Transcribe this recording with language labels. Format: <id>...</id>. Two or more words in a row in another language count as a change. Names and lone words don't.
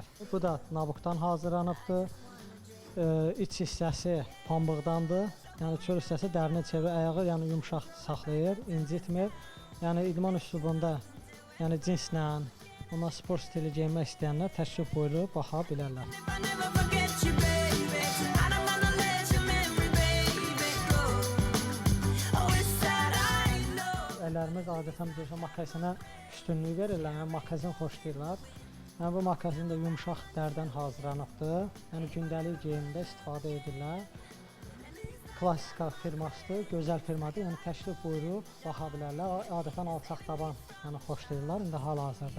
<az>Bu da nabukdan hazırlanıbdır. İç hissəsi pambıqdandır. Yəni çöl hissəsi dərini çevirir, ayağı yumşaq saxlayır, incitmir. yəni idman üslubunda, yəni cinslə, ondan sport stili geyinmək istəyənlər təşrif buyurub baxa bilərlər.</az> <en>I never forget you, baby. I don't wanna let your memory, baby, go. Oh, it's sad, I know.</en> <az>Əllərimiz adətən bizə makazinə üstünlük verirlər, yəni makazin xoşlayırlar. Yəni bu makazin də yumşaq dərdən hazırlanıbdır. Yəni gündəlik geyimdə istifadə edirlər. Klassika firmasıdır, gözəl firmadır. Yəni təşrif buyurub baxa bilərlər. Adətən alçaq taban yəni xoşlayırlar indi hal-hazırda.</az>